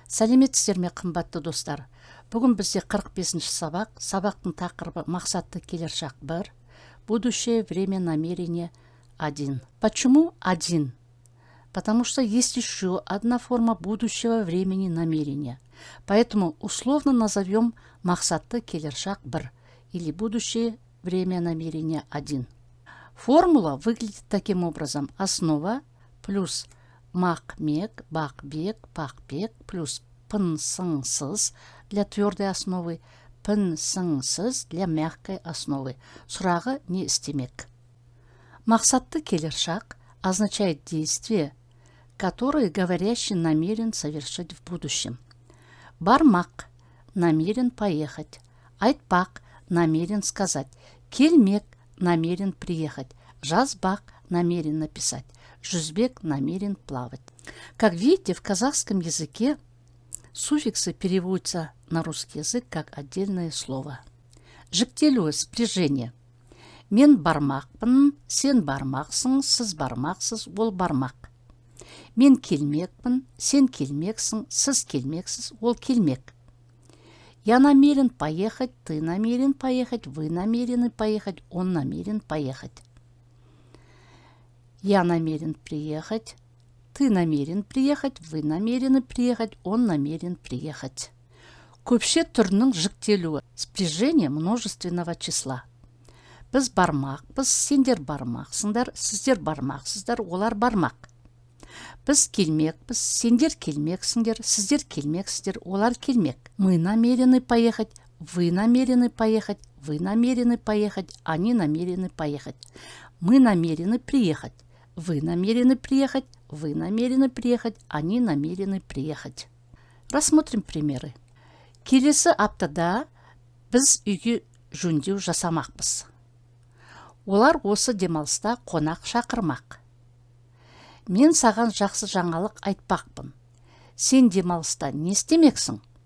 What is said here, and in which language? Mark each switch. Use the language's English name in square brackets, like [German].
[Kazakh] Сәлеметсіздер ме, қымбатты достар? Бүгін бізде 45-ші сабақ. Сабақтың тақырыбы мақсатты келер-шақ 1. [Russian] Будущее время намерения 1. Почему 1? Потому что есть еще одна форма будущего времени намерения. Поэтому условно назовем [Kazakh] мақсатты келер-шақ 1 [Russian] или будущее время намерения 1. Формула выглядит таким образом. Основа плюс мақ-мек, бақ-бек, пақ-бек плюс пын-сың-сыз для твердой основы, пын-сың-сыз для мягкой основы. [Kazakh] Сұрағы не істемек? Мақсатты келер-шақ [Russian] означает действие, которое говорящий намерен совершить в будущем. Бармақ – намерен поехать. Айтпақ – намерен сказать. Келмек – намерен приехать. Жазбақ – намерен написать. Жүзбек – намерен плавать. Как видите, в казахском языке суффиксы переводятся на русский язык как отдельное слово. [Kazakh] Жіктелуі спряжение. Мен бармақпын, сен бармақсың, сіз бармақсыз, ол бармақ. Мен келмекпін, сен келмексің, сіз келмексіз, ол келмек. [Russian] Я намерен поехать, ты намерен поехать, вы намерены поехать, он намерен поехать. Я намерен приехать, ты намерен приехать, вы намерены приехать, он намерен приехать. [Kazakh] Көпше түрінің жіктелуі, [Russian] спряжение множественного числа. [Kazakh] Біз бармақпыз, сендер бармақсыңдар, сіздер бармақсыздар, олар бармақ. Біз келмекпіз, сендер келмексіңдер, сіздер келмексіздер, олар келмек. [Russian] Мы намерены поехать, вы намерены поехать, вы намерены поехать, они намерены поехать. Мы намерены приехать, вы намерены приехать, вы намерены приехать, они намерены приехать. Рассмотрим примеры. [Kazakh] Келесі аптада біз үйге жөндеу жасамақпыз. Олар осы демалыста қонақ шақырмақ. Мен саған жақсы жаңалық айтпақпын. Сен демалыста не істемексің?